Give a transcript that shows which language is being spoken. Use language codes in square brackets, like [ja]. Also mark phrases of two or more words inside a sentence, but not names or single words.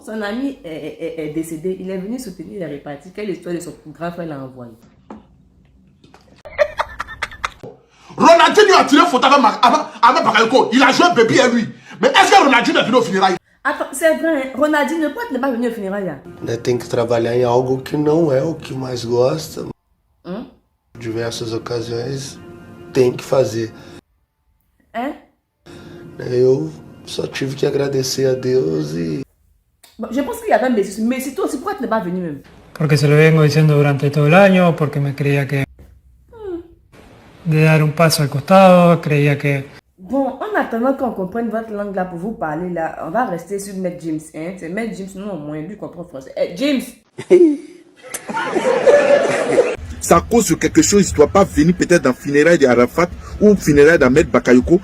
[fr] Son ami est décédé. Il est venu soutenir les répartis. Quelle histoire de son grand frère l'a envoyé? Ronaldinho a tiré photo avec Bakayoko. Il a joué bébé à lui. Mais est-ce que Ronaldinho est venu au funérail? Attends, c'est vrai, Ronaldinho, pourquoi tu n'es pas venu au funérailles? [pt] Tem que trabalhar em algo que não é o que mais gosta. Diversas ocasiões. tem que fazer. Hein? Eu só tive que agradecer a Deus e... [fr] Bon, je pense qu'il y avait Messi. Messi, toi aussi, pourquoi tu n'es pas venu même? [es] Porque se lo vengo diciendo durante todo el año, porque me creía que... de dar un paso al costado, creía que... [fr] Bon, en attendant qu'on comprenne votre langue là pour vous parler là, on va rester sur Maître James. Hein? C'est Maître James, non, au moins, lui comprend français. James! C'est à cause de quelque chose, il ne doit pas venir peut-être dans le funérail d'Arafat ou le funérail d'Ahmed Bakayoko.